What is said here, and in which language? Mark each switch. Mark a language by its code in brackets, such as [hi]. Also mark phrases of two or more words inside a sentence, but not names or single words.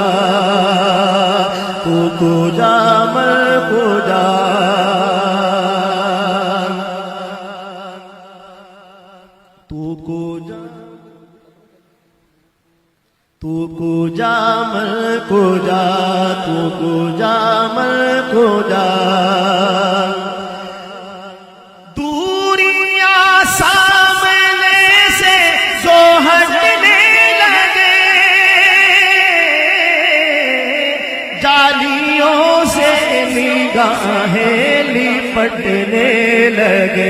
[fa] تو گجا من گجا. تو گجا تو گجا من گجا. تو گجا من گجا. [ur] دوریاں سامنے سے جو ہٹنے لگے جالیوں سے نگاہیں لپٹنے لگے.